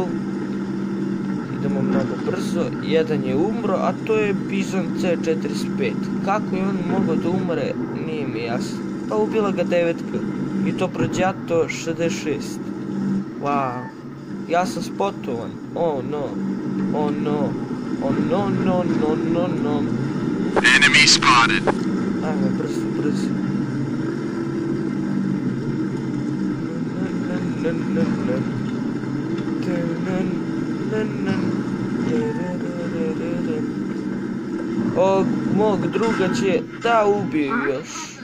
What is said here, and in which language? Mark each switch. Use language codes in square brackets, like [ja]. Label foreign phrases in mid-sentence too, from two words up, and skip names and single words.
[sr] Idemo mnogo brzo. Jedan je umro, a to je Bizon C45. Kako je on mogao da umre, nije mi jasno. Pa ubila ga 9K. I to Prođato 66. Wow. Ja sam spotovan. [en] Oh no. Oh no. Oh no, no, no, no, no. Enemy spotted. [sr] Ajme, brzo. Ovog mog druga će da ubiju još.